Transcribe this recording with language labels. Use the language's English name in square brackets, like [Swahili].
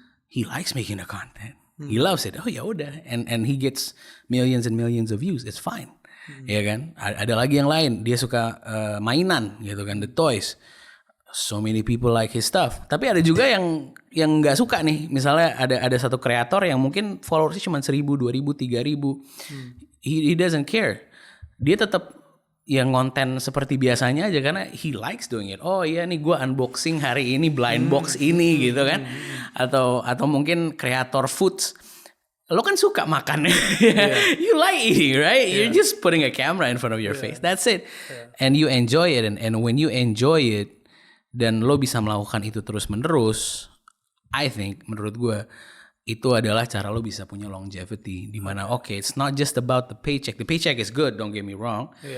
[English] He likes making the content. He loves it. [Indonesian] Oh ya udah, [English] and he gets millions and millions of views. It's fine. [Indonesian] Ya kan? Ada lagi yang lain, dia suka mainan gitu kan, [English] the toys. So many people like his stuff. [Indonesian] Tapi ada juga yang nggak suka nih. Misalnya ada satu kreator yang mungkin followersnya cuma 1000, 2000, 3000. [English] He doesn't care. [Indonesian] Dia tetap yang konten seperti biasanya aja karena [English] he likes doing it. [Indonesian] Oh iya nih gue unboxing hari ini blind box ini gitu kan. Atau mungkin kreator foods. Lo kan suka makan. [English] You like eating, right? You're just putting a camera in front of your face. That's it. And you enjoy it. And when you enjoy it, [Indonesian] dan lo bisa melakukan itu terus menerus, [English] I think [Indonesian] menurut gue itu adalah cara lo bisa punya longevity. Dimana [English] it's not just about the paycheck. The paycheck is good, don't get me wrong.